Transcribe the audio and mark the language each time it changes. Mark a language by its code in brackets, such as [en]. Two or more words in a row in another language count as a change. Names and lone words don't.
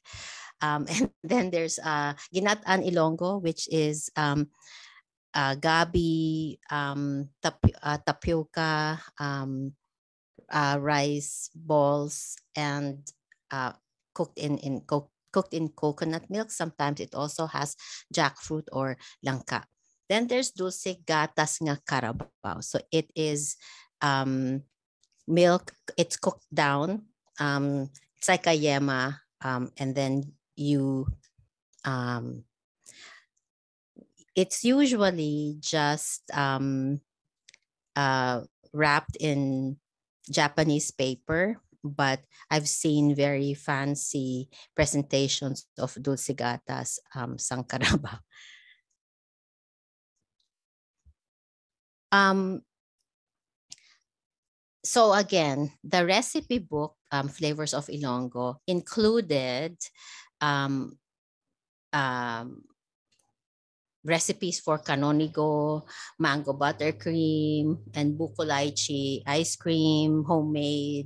[en] And then there's Ginataan Ilonggo, which is gabi, tapioca, rice balls, and cooked cooked in coconut milk. Sometimes it also has jackfruit or langka. Then there's dulce gatas nga carabao. So it is milk. It's cooked down. It's like a yema, and then you. It's usually just wrapped in Japanese paper, but I've seen very fancy presentations of dulce gatas sang carabao. So again, the recipe book, Flavors of Ilonggo, included recipes for canonigo, mango buttercream, and buko lychee ice cream, homemade.